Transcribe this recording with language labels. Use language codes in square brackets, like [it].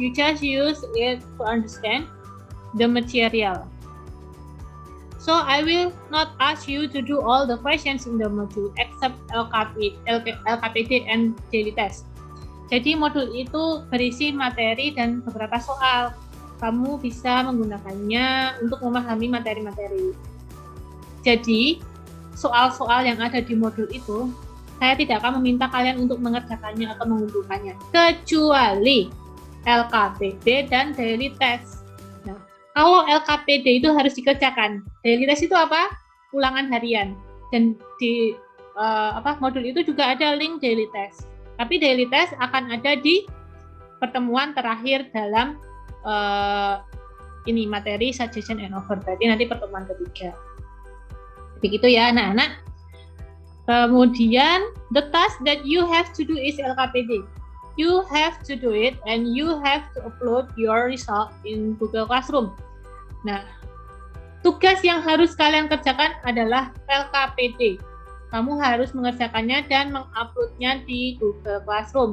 [en] You just use it to understand the material. So I will not ask you to do all the questions in the module except LKPD and daily test. [id] Jadi modul itu berisi materi dan beberapa soal. Kamu bisa menggunakannya untuk memahami materi-materi. Jadi, soal-soal yang ada di modul itu, saya tidak akan meminta kalian untuk mengerjakannya atau mengumpulkannya. Kecuali LKPD dan daily test. Nah, kalau LKPD itu harus dikerjakan. Daily test itu apa? Ulangan harian. Dan di modul itu juga ada link daily test. Tapi daily test akan ada di pertemuan terakhir dalam ini materi suggestion and offer. Berarti nanti pertemuan ketiga. Begitu ya anak-anak. [en] Kemudian the task that you have to do is LKPD. You have to do it and you have to upload your result in Google Classroom. [id] Nah, tugas yang harus kalian kerjakan adalah LKPD. Kamu harus mengerjakannya dan menguploadnya di Google Classroom.